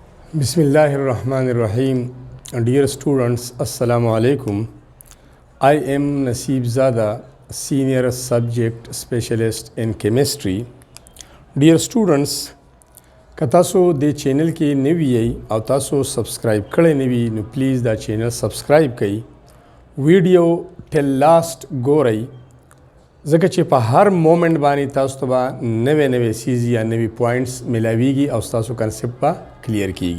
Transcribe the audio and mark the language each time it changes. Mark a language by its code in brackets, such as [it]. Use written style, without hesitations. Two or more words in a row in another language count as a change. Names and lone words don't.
[ar] بسم الله الرحمن الرحيم. [en] Dear students, [ar] السلام عليكم. [en] I am Nasib Zada, Senior Subject Specialist in Chemistry. Dear students, [ps] که تاسو د چینل کې نوی یې او تاسو سبسکرایب کړی نه وي نو پلیز دا چینل سبسکرایب کړئ. ویډیو [en] till last [ps] ګورئ ځکه چې په هر مومنټ باندې تاسو ته به نوې سیز یا نوې پوینټس ملاویږي او ستاسو کنسپټ به کلیر کیږي.